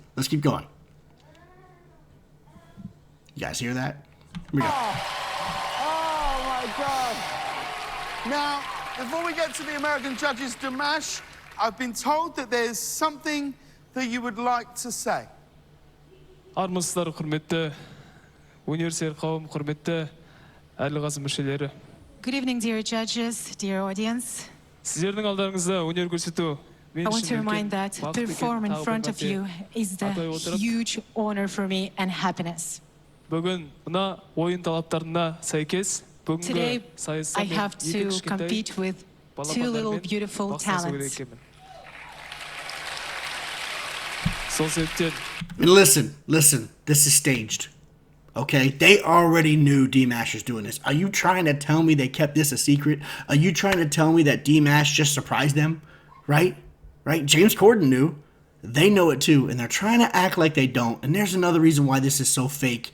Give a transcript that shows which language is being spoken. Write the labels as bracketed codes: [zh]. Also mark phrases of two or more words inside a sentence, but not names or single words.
[en] Let's keep going. You guys hear that? Here we go. Oh my God. Now, before we get to the American judges, Dimash, I've been told that there's something that you would like to say. [kk] Армысыздар, құрметті өнерсүйер қауым, құрметті әділ-қазы мүшелері. [en] Good evening, dear judges, dear audience. [kk] Сіздердің алдарыңызда өнер көрсету мен [en] I want to [kk] үшін [en] remind [kk] үлкен [en] that [kk] бақыт [en] to [kk] екен. [en] perform in [kk] Тағы бір [en] front of [kk] мәрте [en] you is the [kk] атай отырып, [en] huge honor for me and happiness. [kk] бүгін мына ойын талаптарына сәйкес бүгінгі [en] Today, [kk] сайыста [en] I [kk] мен [en] have [kk] екі [en] to [kk] кішкентай [en] compete with two little [kk] балапандармен [en] beautiful [kk] бақсасу керек [en] talents. [kk] екенмін. Сол себептен [en] And listen, this is staged. Okay? They already knew Dimash was doing this. Are you trying to tell me they kept this a secret? Are you trying to tell me that Dimash just surprised them? Right? Right? James Corden knew. They know it too, and they're trying to act like they don't. And there's another reason why this is so fake.